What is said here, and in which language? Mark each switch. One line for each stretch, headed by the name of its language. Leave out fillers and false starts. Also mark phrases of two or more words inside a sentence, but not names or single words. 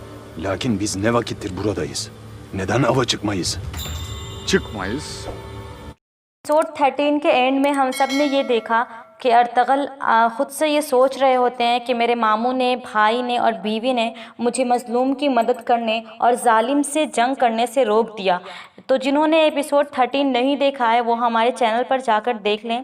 Turkish: Lakin biz ne vakittir buradayız? Neden ava çıkmayız? çıkmayız.
Hindi: एपिसोड 13 के एंड में हम सब ने ये देखा कि अर्तगल ख़ुद से ये सोच रहे होते हैं कि मेरे मामू ने, भाई ने और बीवी ने मुझे मज़लूम की मदद करने और ज़ालिम से जंग करने से रोक दिया। तो जिन्होंने एपिसोड 13 नहीं देखा है वो हमारे चैनल पर जाकर देख लें।